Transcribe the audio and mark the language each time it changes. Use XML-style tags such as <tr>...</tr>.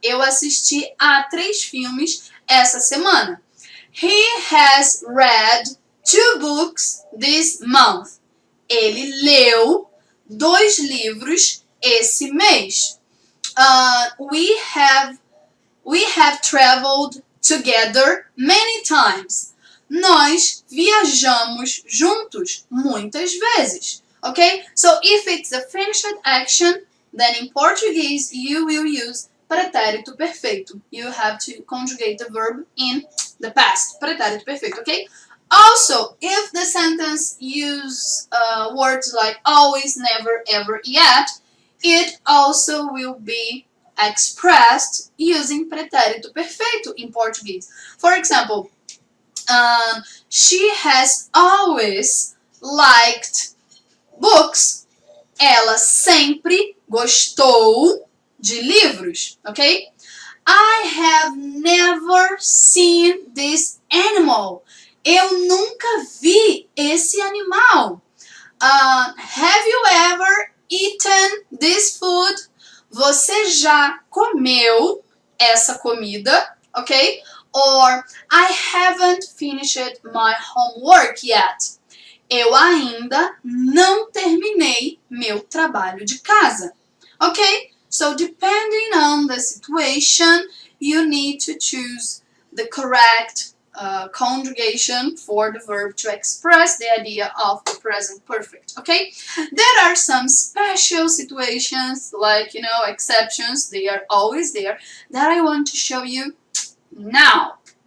<pt>Eu assisti a 3 filmes essa semana.</pt> <en>He has read 2 books this month.</en> <pt>Ele leu 2 livros esse mês.</pt> <en>We have traveled together many times.</en> <pt>Nós viajamos juntos muitas vezes.</pt> <en>Okay? So if it's a finished action, then in Portuguese you will use pretérito perfeito. You have to conjugate the verb in the past. Pretérito perfeito, okay? Also, if the sentence use words like always, never, ever, yet, it also will be expressed using pretérito perfeito in Portuguese. For example, she has always liked books.</en> <pt>Ela sempre gostou de livros, ok?</pt> <en>I have never seen this animal.</en> <pt>Eu nunca vi esse animal.</pt> <en>Have you ever eaten this food?</en> <pt>Você já comeu essa comida, ok?</pt> <en>Or I haven't finished my homework yet.</en> <pt>Eu ainda não terminei meu trabalho de casa.</pt> <en>Ok? So depending on the situation, you need to choose the correct conjugation for the verb to express the idea of the present perfect. Okay? There are some special situations, like, exceptions, they are always there, that I want to show you now.</en>